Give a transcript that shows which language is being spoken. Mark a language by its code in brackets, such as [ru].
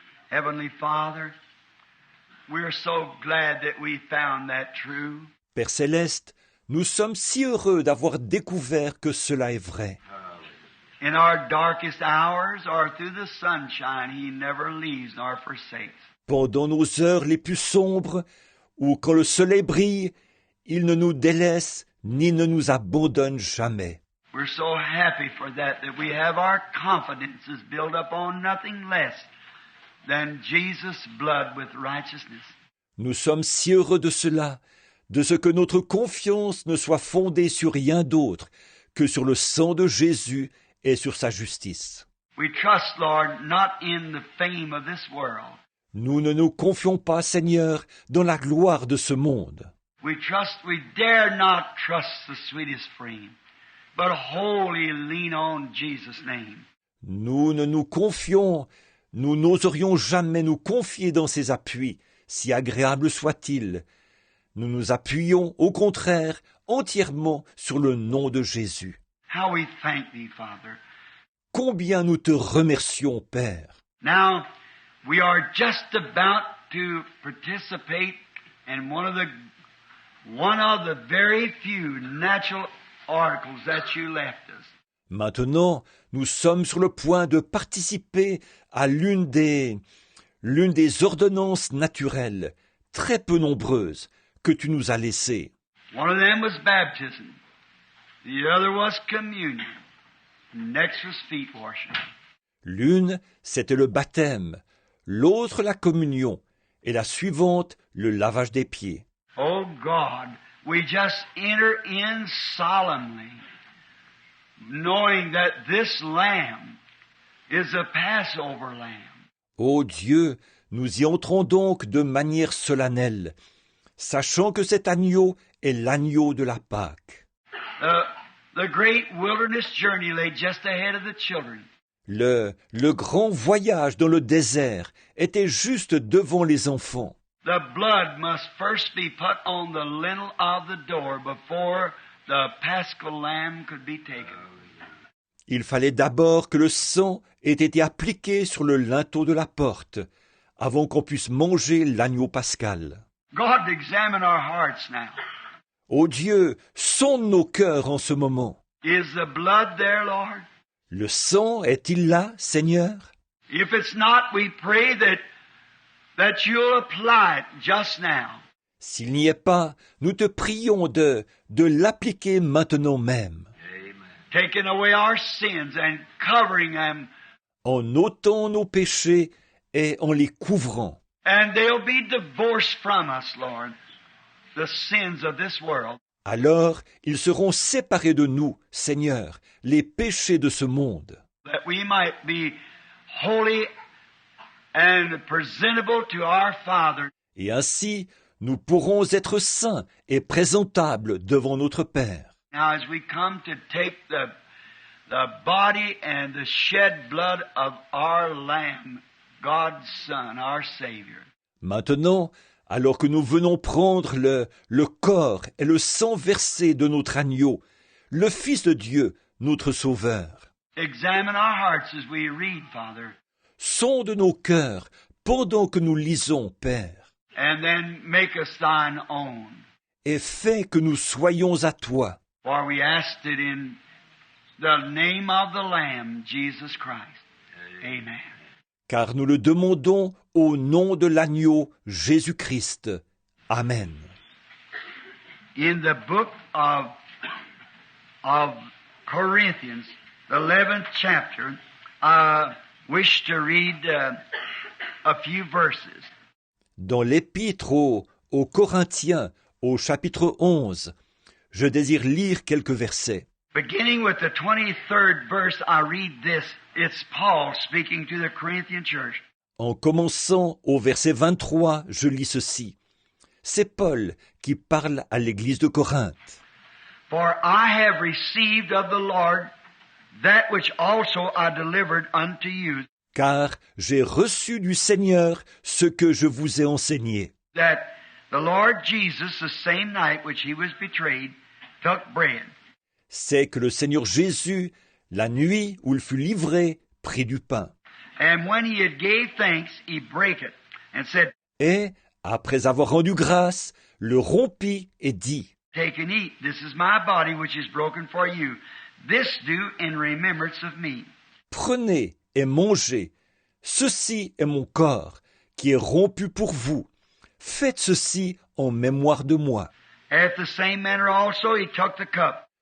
[en] Heavenly Father, we're so glad that we found that true. [fr] Père Céleste, nous sommes si heureux d'avoir découvert que cela est vrai. [en] In our darkest hours or through the sunshine, He never leaves nor forsakes. [fr] Pendant nos heures les plus sombres, ou quand le soleil brille, il ne nous délaisse ni ne nous abandonne jamais. [en] We're so happy for that we have our confidences built up on nothing less than Jesus' blood with righteousness. [fr] Nous sommes si heureux de cela, de ce que notre confiance ne soit fondée sur rien d'autre que sur le sang de Jésus et sur sa justice. [en] We trust, Lord, not in the fame of this world. [fr] Nous ne nous confions pas, Seigneur, dans la gloire de ce monde. [en] We dare not trust the sweetest frame, but wholly lean on Jesus' name. [fr] Nous ne nous confions, nous n'oserions jamais nous confier dans ses appuis, si agréables soient-ils. Nous nous appuyons, au contraire, entièrement sur le nom de Jésus. [en] How we thank Thee, Father. [fr] Combien nous te remercions, Père. [en] Now, we are just about to participate and one of the very few natural articles that you left us. [fr] Maintenant, nous sommes sur le point de participer à l'une des ordonnances naturelles, très peu nombreuses, que tu nous as laissées. [en] One of them was baptism. The other was communion. Next was feet washing. [fr] L'une, c'était le baptême, l'autre la communion, et la suivante, le lavage des pieds. [en] Oh God, we just enter in solemnly, knowing that this lamb is a Passover lamb. [fr] Ô Dieu, nous y entrons donc de manière solennelle, sachant que cet agneau est l'agneau de la Pâque. [en] The great wilderness journey lay just ahead of the children. [fr] Le grand voyage dans le désert était juste devant les enfants. [en] The blood must first be put on the lintel of the door before the paschal lamb could be taken. [fr] Il fallait d'abord que le sang ait été appliqué sur le linteau de la porte, avant qu'on puisse manger l'agneau pascal. [en] God, examine our hearts now. [fr] Ô Dieu, sonde nos cœurs en ce moment. [en] Is the blood there, Lord? [fr] Le sang est-il là, Seigneur? [en] If it's not, we pray that you'll apply it just now. [fr] S'il n'y est pas, nous te prions de l'appliquer maintenant même, [en] Taking away our sins and covering them, [fr] en ôtant nos péchés et en les couvrant. [en] and they'll be divorced from us, Lord, the sins of this world. [fr] Alors ils seront séparés de nous, Seigneur, les péchés de ce monde, [en] That we might be holy and presentable to our Father. [fr] et ainsi nous pourrons être saints et présentables devant notre Père. [en] Now, as we come to take the body and the shed blood of our Lamb, God's Son, our Savior, [fr] Maintenant, alors que nous venons prendre le corps et le sang versé de notre agneau, le Fils de Dieu, notre Sauveur, [en] examine our hearts as we read, Father, [fr] sonde nos cœurs pendant que nous lisons, Père, [en] and then make us thine own. [fr] et fais que nous soyons à toi. [en] For we asked it in the name of the Lamb, Jesus Christ. Amen. [fr] Car nous le demandons au nom de l'agneau Jésus-Christ. Amen. [en] In the book of Corinthians, the 11th chapter, I wish to read a few verses. [fr] Dans l'épître aux Corinthiens, au chapitre 11, je désire lire quelques versets. [en] Beginning with the 23rd verse, I read this. It's Paul speaking to the Corinthian church. [fr] En commençant au verset 23, je lis ceci. C'est Paul qui parle à l'église de Corinthe. [en] For I have received of the Lord that which also I delivered unto you, [fr] Car j'ai reçu du Seigneur ce que je vous ai enseigné. [en] that the Lord Jesus, the same night which he was betrayed, took bread. [fr] C'est que le Seigneur Jésus, la nuit où il fut livré, prit du pain. [en] And when he had gave thanks, he brake it, and said, [fr] Et, après avoir rendu grâce, le rompit et dit, [en] Take and eat. This is my body which is broken for you. This do in remembrance of me. [fr] Prenez et mangez. Ceci est mon corps, qui est rompu pour vous. Faites ceci en mémoire de moi. [en] After the same manner also he took the cup.